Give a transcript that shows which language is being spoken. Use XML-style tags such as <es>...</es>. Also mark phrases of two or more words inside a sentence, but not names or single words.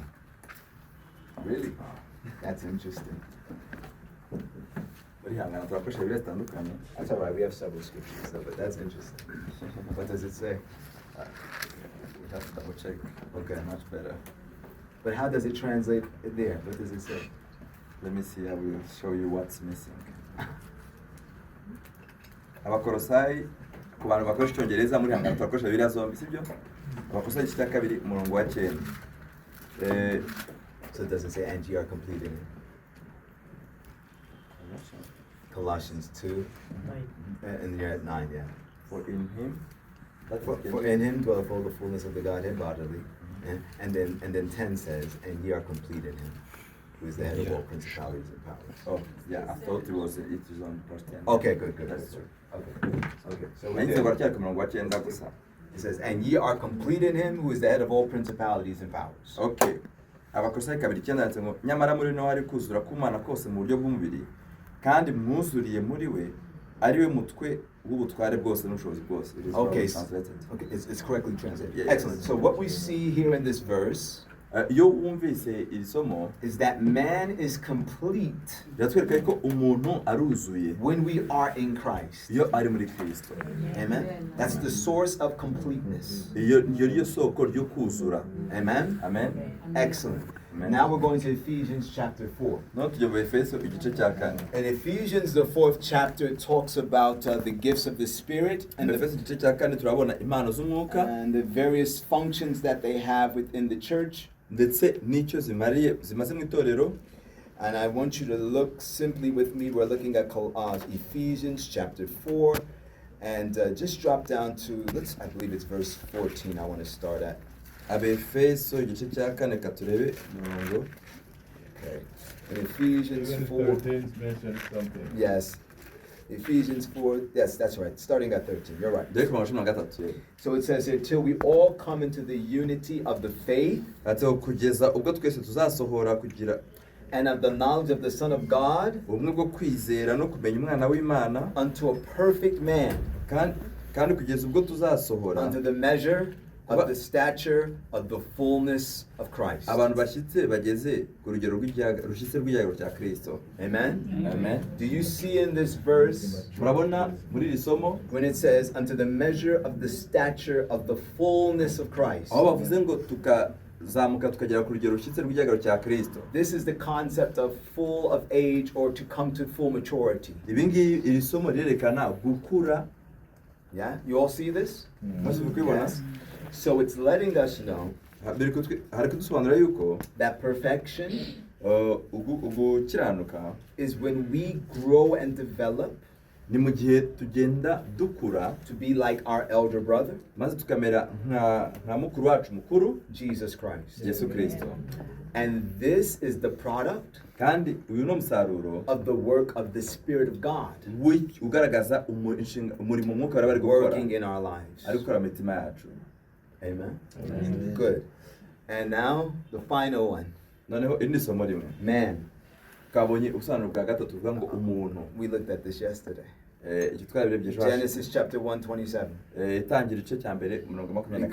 <en>Really? That's interesting.</en> <rw>Barihangana turakoresha Bibiliya zitandukanye.</rw> <en>That's all right. We have several scriptures, though, but that's interesting. What does it say? We have to double check. Okay. Much better. But how does it translate it there? What does it say? Let me see, I will show you what's missing.</en> <rw>Abakolosayi, ku bantu bakoresha icyongereza muri hangana turakoresha Bibiliya zombi, sibyo? Abakolosayi igice cya 2 umurongo wa 9.</rw> <en>So it doesn't say, "And ye are complete in him." Colossians 2, and you're at 9, yeah. For in him, that For in him dwelleth all the fullness of the Godhead bodily. And then 10 says, "And ye are complete in him, who is the head of all principalities and powers." Oh, yeah, I thought it was on verse 10. Okay, good. That's true. Okay. So we're</en> <rw>Nahise</rw> <en>there.</en> <rw>baracyari ku murongo wa 9 gusa.</rw> <en>It says, "And ye are complete in him, who is the head of all principalities and powers." Okay.</en> <rw>Abakolosayi 2:9 yanditse ngo nyamara muri no hari kuzura k'Imana kose mu buryo bw'umubiri kandi mwuzuriye muri we ari we mutwe w'ubutware bwose n'ubushobozi bwose.</rw> <en>It is Okay, well translated. okay, it's correctly translated. Yeah, Excellent. yes. So what we see here in this verse</en> <rw>Iyo wumvise iri somo</rw> <en>is that man is complete</en> <rw>biratwereka ko umuntu aruzuye</rw> <en>when we are in Christ.</en> <rw>iyo ari muri Kristo.</rw> <en>Amen. That's the source of completeness.</en> <rw>Iyo niyo soko ryo kuzura.</rw> <en>Amen. Amen. Excellent. Amen. Now we're going to Ephesians chapter 4.</en> <rw>No tujya mu Efeso igice cya 4.</rw> <en>In Ephesians, the 4th chapter, talks about the gifts of the Spirit</en> <rw>Mu Efeso igice cya 4 turabona impano z'umwuka</rw> <en>and the various functions that they have within the church.</en> <rw>ndetse n'icyo zimaze mu itorero.</rw> <en>And I want you to look simply with me. We're looking at Ephesians chapter 4. And just drop down to, I believe it's verse 14 I want to start at.</en> <rw>Abefeso igice cya 4 katurebe umurongo.</rw> <en>Okay. In Ephesians 4. 13 mentions something. Yes. Ephesians 4. Yes, that's right. Starting at 13. You're right.</en> <rw>Dore ku murongo wa 3.</rw> <en>So it says here, "Till we all come into the unity of the faith</en> <rw>Ati kugeza ubwo twese tuzasohora kugira</rw> <en>and of the knowledge of the Son of God,</en> <rw>ubumwe bwo kwizera no kumenya umwana w'Imana</rw> <en>unto a perfect man,</en> <rw>kandi kugeza ubwo tuzasohora</rw> <en>unto the measure of the stature of the fullness of Christ."</en> <rw>abantu bashyitse bageze ku rugero rushyitse rw'igihagaro cya Kristo.</rw> <en>Amen. Amen. Do you see in this verse</en> <rw>Murabona muri iri somo</rw> <en>when it says, "Unto the measure of the stature of the fullness of Christ"?</en> <rw>aho bavuze ngo tukazamuka tukagera ku rugero rushyitse rw'igihagaro cya Kristo.</rw> <en>This is the concept of full of age, or to come to full maturity.</en> <rw>Ibi ngibi iri somo rirerekana gukura.</rw> <en>Yeah? You all see this?</en> <rw>Maze kubibona</rw> <en>Yes. So it's letting us know</en> <rw>hari kudusobanurira yuko</rw> <en>that perfection</en> <rw>ugukiranuka</rw> <en>is when we grow and develop</en> <rw>ni mu gihe tugenda dukura</rw> <en>to be like our elder brother,</en> <rw>maze tukamera nka mukuru wacu mukuru</rw> <en>Jesus Christ.</en> <rw>Yesu Kristo.</rw> <en>And this is the product</en> <rw>kandi uyu ni umusaruro</rw> <en>of the work of the Spirit of God</en> <rw>ugaragaza umurimo umwuka bari bari gukora</rw> <en>working in our lives.</en> <rw>ari gukora mu mitima yacu.</rw> <en>Amen. Amen. Good. And now the final one,</en> <rw>Noneho iri ni isomo rimwe</rw> <en>man.</en> <rw>twabonye ubusobanuro bwa gatatu tuvuga ngo umuntu.</rw> <en>We looked at this yesterday.</en> <rw>Iki twabirebye ejo hashize.</rw> <en>Genesis chapter 1:27.</en> <rw>Itangira igice cya mbere umurongo wa 27.</rw>